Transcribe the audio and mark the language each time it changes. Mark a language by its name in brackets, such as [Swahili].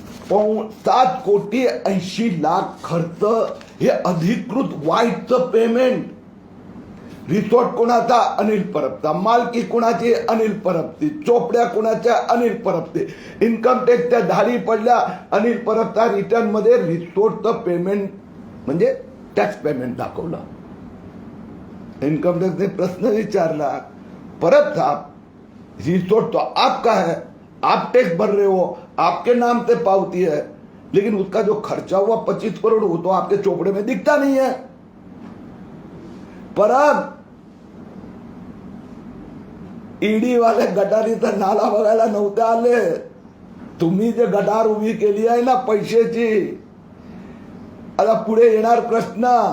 [Marathi] 7,80,00,000 खर्च. हे अधिकृत वाईटचं पेमेंट. रिसोर्ट कोणाचा? अनिल परबचा. मालकी कोणाची? अनिल परबची. चोपड्या कोणाच्या? अनिल परबचे. इन्कम टॅक्सच्या धाडी पडल्या अनिल परबचा. रिटर्न मध्ये रिसोर्टचं पेमेंट म्हणजे टैक्स पेमेंट दाखवला. [Hindi] इनकम टैक्स ने [Marathi] प्रश्न विचारला, [Hindi] परब साहब रिसोर्ट तो आपका है, आप टैक्स भर रहे हो, आपके नाम से पावती है, लेकिन उसका जो खर्चा हुआ 25 करोड़ वो तो आपके चोपड़े में दिखता नहीं है. [Marathi] परब ईडी वाले गटारीचा नाला बघायला नव्हते आले. तुम्ही जे गटार उभी केली आहे ना पैशाची, आता पुढे येणार प्रश्न.